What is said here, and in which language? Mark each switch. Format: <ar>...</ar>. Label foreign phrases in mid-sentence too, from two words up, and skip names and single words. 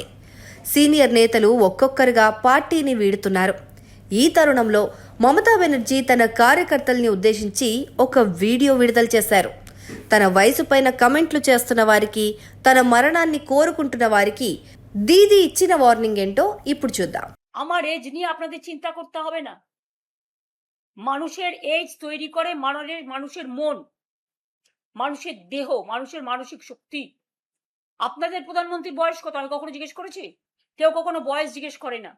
<te>సీనియర్ నేతలు ఒక్కొక్కరుగా పార్టీని వీడుతున్నారు. ఈ తరుణంలో మమతా బెనర్జీ తన కార్యకర్తల్ని ఉద్దేశించి ఒక వీడియో విడుదల చేశారు. తన వయసు పైన కమెంట్లు చేస్తున్న వారికి, తన మరణాన్ని కోరుకుంటున్న వారికి దీది ఇచ్చిన వార్నింగ్ ఏంటో ఇప్పుడు చూద్దాం.</te> <bn>আমার এজ নিয়ে আপনাদের চিন্তা করতে হবে না। মানুষের এজ তৈরি করে মানুষের মন, মানুষের দেহ, মানুষের মানসিক শক্তি। আপনাদের প্রধানমন্ত্রীর বয়স কত আমি কখনো জিজ্ঞেস করেছি? কেউ কখনো বয়স জিজ্ঞেস করে না।</bn>